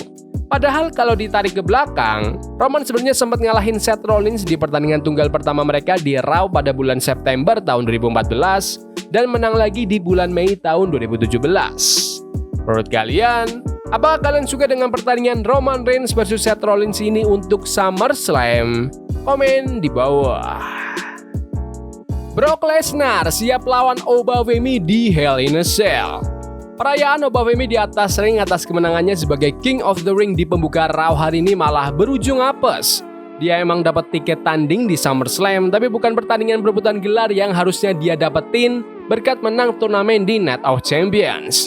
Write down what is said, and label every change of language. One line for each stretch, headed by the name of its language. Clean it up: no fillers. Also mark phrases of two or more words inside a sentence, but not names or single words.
Indonesian: Padahal kalau ditarik ke belakang, Roman sebenarnya sempat ngalahin Seth Rollins di pertandingan tunggal pertama mereka di Raw pada bulan September tahun 2014 dan menang lagi di bulan Mei tahun 2017. Menurut kalian, apakah kalian suka dengan pertandingan Roman Reigns versus Seth Rollins ini untuk SummerSlam? Komen di bawah. Brock Lesnar siap lawan Obafemi di Hell in a Cell. Perayaan Obafemi di atas ring atas kemenangannya sebagai King of the Ring di pembuka Raw hari ini malah berujung apes. Dia emang dapat tiket tanding di SummerSlam, tapi bukan pertandingan berebutan gelar yang harusnya dia dapetin berkat menang turnamen di Night of Champions.